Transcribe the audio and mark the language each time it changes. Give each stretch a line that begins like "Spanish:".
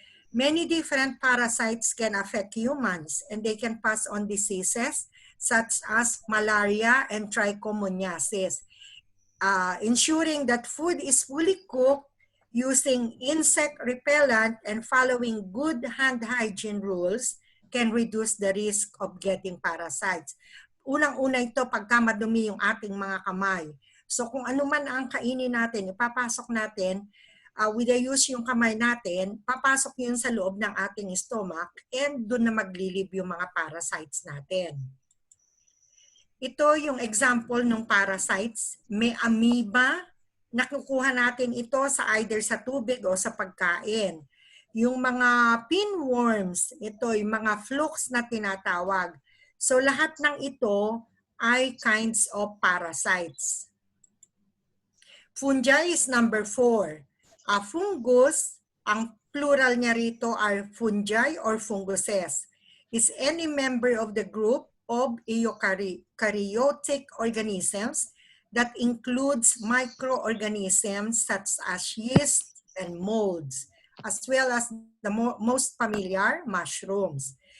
English: Many different parasites can affect humans and they can pass on diseases such as malaria and trichomoniasis. Ensuring that food is fully cooked using insect repellent and following good hand hygiene rules can reduce the risk of getting parasites.
Filipino: Unang-una ito pagka madumi yung ating mga kamay. So kung ano man ang kainin natin, ipapasok natin,
English: with the use
Filipino: yung kamay natin, papasok yun sa loob ng ating stomach and doon na maglilib yung mga parasites natin. Ito yung example ng parasites. May amoeba, nakukuha natin ito sa either sa tubig o sa pagkain. Yung mga pinworms, ito yung mga flukes na tinatawag. So lahat ng ito ay
English: kinds of parasites. Fungi is number 4. Fungus,
Filipino: ang plural niya rito
English: are fungi or funguses, is any member of the group of eukaryotic organisms that includes microorganisms such as yeast and molds, as well as the most familiar mushrooms.